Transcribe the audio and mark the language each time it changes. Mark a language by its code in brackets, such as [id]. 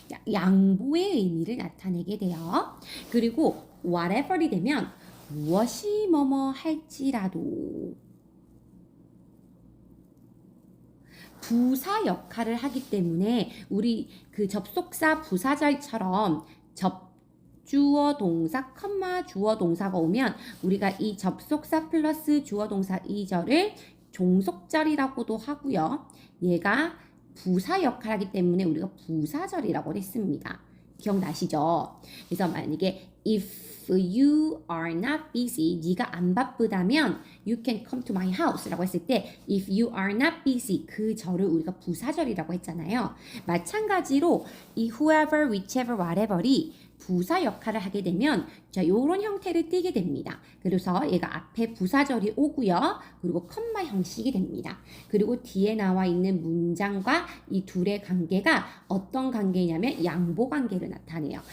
[ko] 양보의 의미를 나타내게 돼요. 그리고 whatever이 되면 무엇이 뭐뭐 할지라도 부사 역할을 하기 때문에 우리 그 접속사 부사절처럼 주어 동사, 주어 동사가 오면 우리가 이 접속사 플러스 주어 동사 이 절을 종속절이라고도 하고요. 얘가 부사 역할을 하기 때문에 우리가 부사절이라고 했습니다. 기억나시죠? 그래서 만약에 [en] if you are not busy, [ko] 네가 안 바쁘다면 [en] you can come to my house라고 했을 때 if you are not busy [ko] 그 절을 우리가 부사절이라고 했잖아요. 마찬가지로 이 whoever, whichever, whatever이 부사 역할을 하게 되면 자 요런 형태를 띠게 됩니다. 그래서 얘가 앞에 부사절이 오고요. 그리고 컴마 형식이 됩니다. 그리고 뒤에 나와 있는 문장과 이 둘의 관계가 어떤 관계냐면 양보 관계를 나타내요.